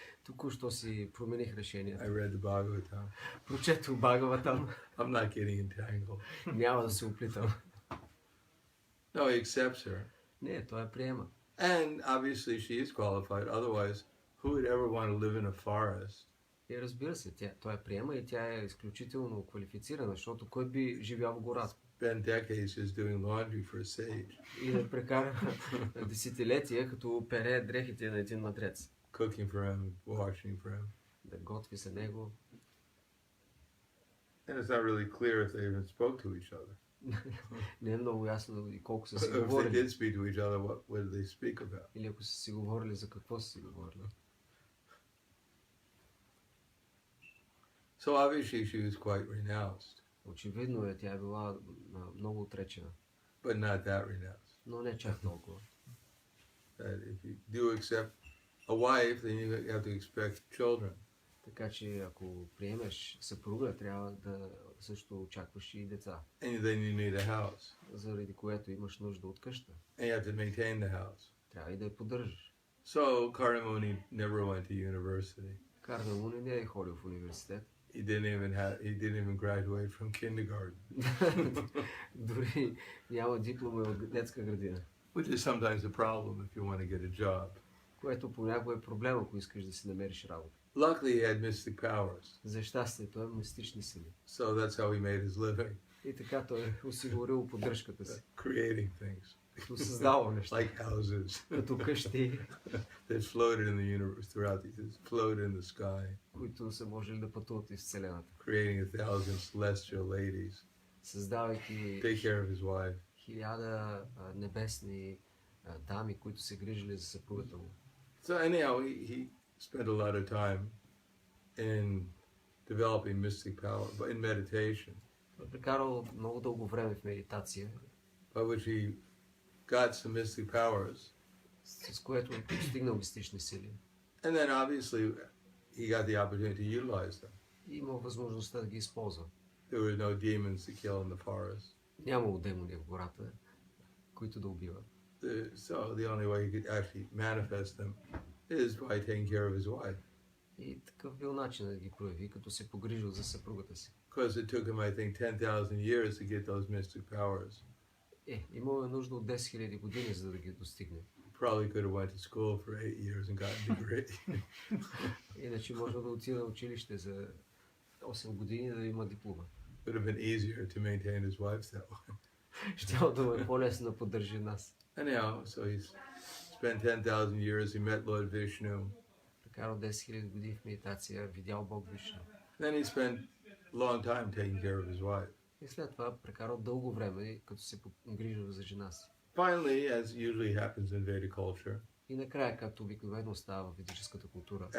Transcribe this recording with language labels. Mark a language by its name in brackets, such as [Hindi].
[Bulgarian] Току-що си промених решението. [English] I read the Bhagavatam. [Bulgarian] Прочетох Бхагаватам. [English] I'm not getting entangled. [Bulgarian] Няма да се оплитам. [English] No, he accepts her. [Bulgarian] Не, той я приема. [English] And obviously she is qualified, otherwise who would ever want to live in a forest? [Bulgarian] И разбира се, той я приема и тя е изключително квалифицирана, защото кой би живял в гората? [English] Spend decades just doing laundry for a sage, [Bulgarian] И да прекара десетилетия, като пере дрехите на един мъдрец. [English] cooking for him, washing for him. [Bulgarian] Да готви за него. [English] And it's not really clear if they even spoke to each other. [Bulgarian] Не е много ясно и колко са си [English] If they [Bulgarian] говорили. [English] did speak to each other, what did they speak about? [Bulgarian] Или ако са си говорили, за какво са си говорили. [English] So obviously she was quite renounced, [Bulgarian] Очевидно е, тя е била много отречена. [English] but not that renounced. [Bulgarian] Но не чак толкова. [English] That if you do accept a wife, then you have to expect children. [Bulgarian] Така че ако приемеш съпруга, трябва да също очакваш и деца, [English] And then you need a house. [Bulgarian] заради което имаш нужда от къща. [English] And you have to maintain the house. [Bulgarian] Трябва и да я поддържаш. [English] So Karamuni never went to university. [Bulgarian] Карна Муни не е ходил в университет. [English] He didn't even graduate from kindergarten, [Bulgarian] Дори няма диплома от детска градина. [English] which is sometimes a problem if you want to get a job. [Bulgarian] Което понякога е проблем, ако искаш да си намериш работа. [English] Luckily, he had mystic powers, [Bulgarian] За щастие, той е мистични сили. [English] so that's how he made his living, [Bulgarian] И така той е осигурил поддръжката си. [English] creating things [Bulgarian] Като създава неща. [English] like houses [Bulgarian] Като къщи, [English] that floated in the universe floated in the sky, [Bulgarian] които са можели да пътуват из Вселената. [English] creating 1,000 celestial ladies, [Bulgarian] Създавайки [English] take care of his wife. [Bulgarian] 1000 небесни дами, които се грижили за съпругата му. [English] So anyhow, he spent a lot of time in developing mystic power, but in meditation, [Bulgarian] Той е прекарал много дълго време в медитация, [English] by which he got some mystic powers, [Bulgarian] с което е постигнал мистични сили. [English] and then obviously he got the opportunity to utilize them. [Bulgarian] И имал възможността да ги използва. [English] There were no demons to kill in the forest, [Bulgarian] Нямало демони в гората, които да убиват. [English] so the only way he could actually manifest them is by taking care of his wife, [Bulgarian] И такъв бил начин да ги прояви, като се погрижил за съпругата си. [English] because it took him, I think, 10,000 years to get those mystic powers. [Bulgarian] Имал е нужда от 10 000 години, за да ги достигне. [English] Probably could have went to school for 8 years and gotten a degree. [Bulgarian] Иначе може да отида на училище за 8 години да има диплома. [English] Would have been easier to maintain his wife that way. [Bulgarian] Щяло да му е по-лесно да поддържи нас. [English] Anyhow, so he's spent 10,000 years. He met Lord Vishnu. [Bulgarian] Прекарал 10 000 години в медитация, видял Бог Вишну. [English] Then he spent a long time taking care of his wife. [Bulgarian] И след това прекарал дълго време, като се погрижил за жена си. [English] Finally, as usually happens in Vedic culture, [Bulgarian] И накрая, както обикновено става в ведическата култура,